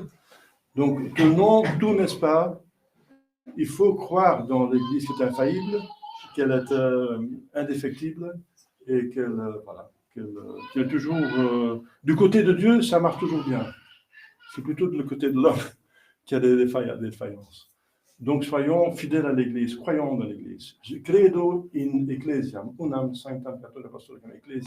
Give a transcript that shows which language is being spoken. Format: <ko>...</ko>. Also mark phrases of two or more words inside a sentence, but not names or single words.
<fr>Donc, tout n'est-ce pas, il faut croire dans l'Église qui est infaillible, qu'elle est indéfectible et qu'elle est toujours... du côté de Dieu, ça marche toujours bien. C'est plutôt du côté de l'homme qu'il y a des défaillances. Donc, soyons fidèles à l'Église, croyons dans l'Église.</fr> <la>Credo in ecclesiam, unam sanctam catholic apostolicam ecclesiam.</la>